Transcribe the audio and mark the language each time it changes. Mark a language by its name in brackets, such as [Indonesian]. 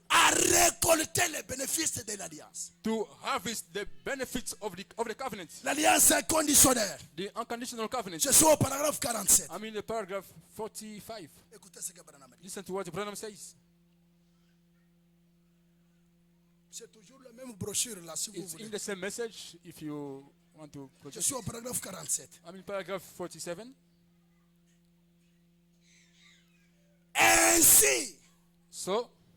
[French] à récolter les bénéfices de l'alliance? [English] to harvest the benefits of the covenant? [French] L'alliance inconditionnelle. [English] The unconditional covenant. [French] Je suis au paragraphe 47. [English] I'm in the paragraph 45. [French] Écoutez ce que Branham dit. [English] Listen to what Branham says. [French] C'est toujours la même brochure là, si vous [English] It's in [French] voulez. [English] the same message if you want to [French] Je [English] project [French] suis [English] it. [French] au paragraphe 47. [English] I'm in paragraph 47. [French] Ainsi, [English] So,